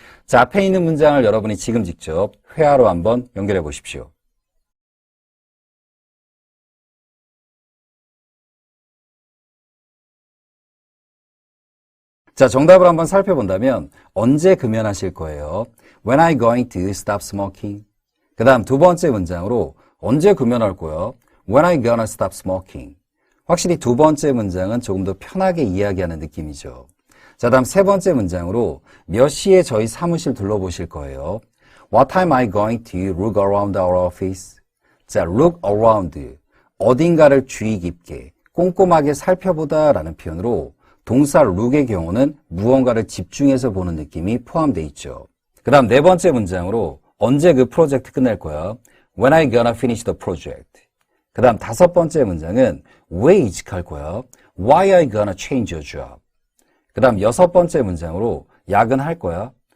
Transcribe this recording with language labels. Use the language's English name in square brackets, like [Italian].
[Korean] 자, 앞에 있는 문장을 여러분이 지금 직접 회화로 한번 연결해 보십시오. 자, 정답을 한번 살펴본다면 언제 금연하실 거예요? [English] When are you going to stop smoking? [Korean] 그 다음 두 번째 문장으로 언제 금연할 거야? [English] When are you gonna stop smoking? [Korean] 확실히 두 번째 문장은 조금 더 편하게 이야기하는 느낌이죠. 자, 다음 세 번째 문장으로 몇 시에 저희 사무실 둘러보실 거예요? [English] What time are you going to look around our office? 자, look around. [Korean] 어딘가를 주의 깊게, 꼼꼼하게 살펴보다 라는 표현으로 동사 look의 경우는 무언가를 집중해서 보는 느낌이 포함되어 있죠. 그 다음 네 번째 문장으로 언제 그 프로젝트 끝낼 거야? [English] When are you gonna finish the project? [Korean] 그 다음 다섯 번째 문장은 왜 이직할 거야? [English] Why are you gonna change your job? [Korean] 그 다음 여섯 번째 문장으로 야근할 거야?